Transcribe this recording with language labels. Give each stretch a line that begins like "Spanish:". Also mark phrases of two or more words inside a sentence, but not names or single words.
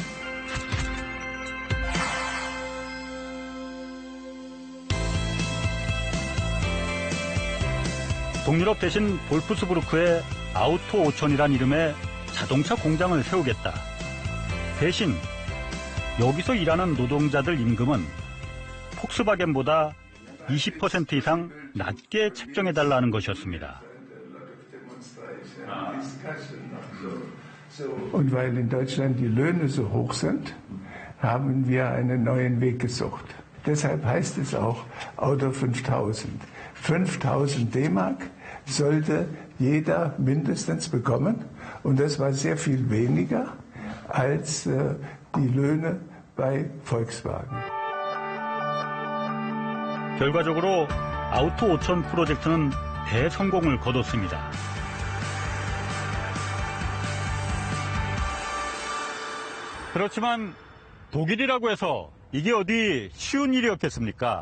Korean: 동유럽 대신 볼프스부르크에 아우토 오촌이란 이름의 자동차 공장을 세우겠다. 대신 여기서 일하는 노동자들 임금은 폭스바겐보다 20% 이상 낮게 책정해달라는 것이었습니다.
German: Und weil in Deutschland die Löhne so hoch sind, haben wir einen neuen Weg gesucht. Deshalb heißt es auch Auto 5000. 5000 D-Mark sollte jeder mindestens bekommen. Und das war sehr viel weniger als die Löhne bei Volkswagen.
Korean: 결과적으로 아우토 5000 프로젝트는 대성공을 거뒀습니다. 그렇지만 독일이라고 해서 이게 어디 쉬운 일이었겠습니까?